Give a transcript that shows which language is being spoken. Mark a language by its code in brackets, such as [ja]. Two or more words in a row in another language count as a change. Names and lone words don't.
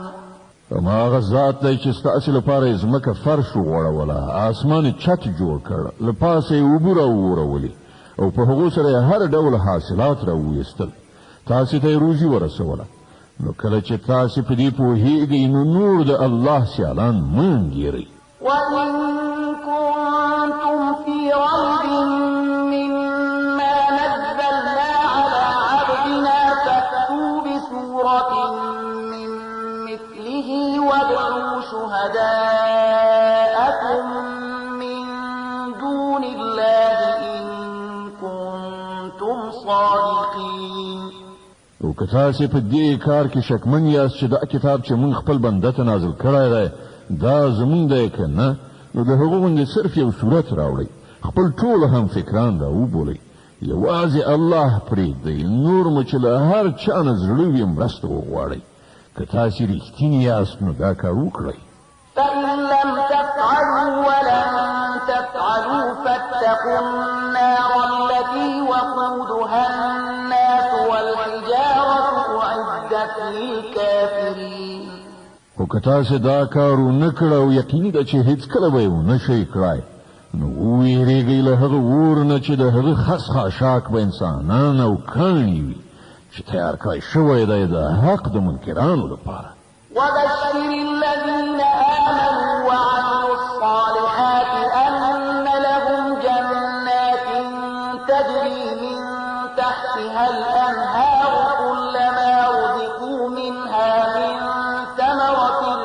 [ps] هماغه ذات دی چې ستاسې لپاره یې ځمکه فرش وغوړوله، آسمان یې چت جوړ کړ، له پاسه یې اوبه راوورولې او په هغو سره یې هر ډول حاصلات راوویستل، تاسې ته یې روزي ورسوله. نو کله چې تاسې په دې پوهېږئ نو نور د الله سیالان مه انګېرئ. [ar] وإن كنتم في ريب مما نزلنا على عبدنا فأتوا بسورة من مثله وادعوا شهداءكم من دون الله إن كنتم صادقين. [ps] او که تاسې په دې کار کې شکمن یاست چې دا کتاب چې موږ خپل بنده ته نازل کړی دی دا زمونږ دی که نه، نو د هغو غوندې صرف یو صورت راوړئ، خپل ټول هم فکران را وبولئ، یوازې الله پرېږدئ، نور مو چې له هر چا نه زړه وي مرسته وغواړئ. که تاسې رښتینې یاست نو دا کار وکړئ. [ar] فإن لم تفعلوا ولن تفعلوا فاتقوا النار التي وقودها الناس والحجارة أعدت للكافرين. [ps] خو که تاسې دا کار ونه کړه او یقیني ده چې هېڅکله به یې ونه شئ کړای، نو وویرېږئ له هغه اور نه چې د هغه خس خاشاک به انسانان او کاڼي وي چې تیار کړی شوی دی د حق د منکرانو لپاره. [ar] وبشر الذين آمنوا وعملوا الصالحات أن لهم جنات تجري من تحتها الأنهار كلما رزقوا منها من ثمرة